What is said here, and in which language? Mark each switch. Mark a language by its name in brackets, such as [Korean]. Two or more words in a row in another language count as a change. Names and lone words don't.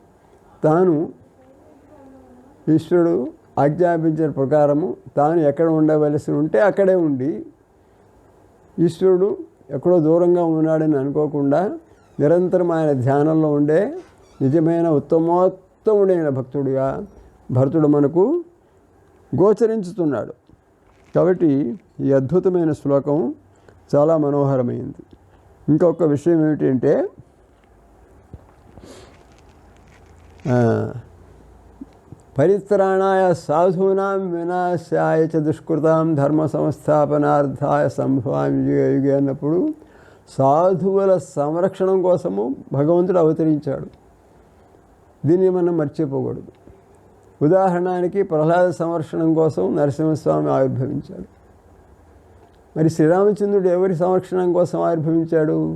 [Telugu] ఈశ్వరుడు ఆజ్ఞాపించిన ప్రకారము తాను ఎక్కడ ఉండవలసి ఉంటే అక్కడే ఉండి, ఈశ్వరుడు ఎక్కడో దూరంగా ఉన్నాడని అనుకోకుండా నిరంతరం ఆయన ధ్యానంలో ఉండే నిజమైన ఉత్తమోత్తముడైన భక్తుడిగా భరతుడు మనకు గోచరించుతున్నాడు. కాబట్టి ఈ అద్భుతమైన శ్లోకం చాలా మనోహరమైంది. ఇంకొక విషయం ఏమిటంటే [Sanskrit] పరిత్రాణాయ సాధూనాం వినాశాయ చ దుష్కృతాం ధర్మ సంస్థాపనార్థాయ సంభవామి యుగే యుగే [Telugu] అన్నప్పుడు సాధువుల సంరక్షణం కోసము భగవంతుడు అవతరించాడు. దీన్ని మనం మర్చిపోకూడదు. ఉదాహరణకి ప్రహ్లాద సంరక్షణం కోసం నరసింహస్వామి ఆవిర్భవించాడు. మరి శ్రీరామచంద్రుడు ఎవరి సంరక్షణం కోసం ఆవిర్భవించాడు?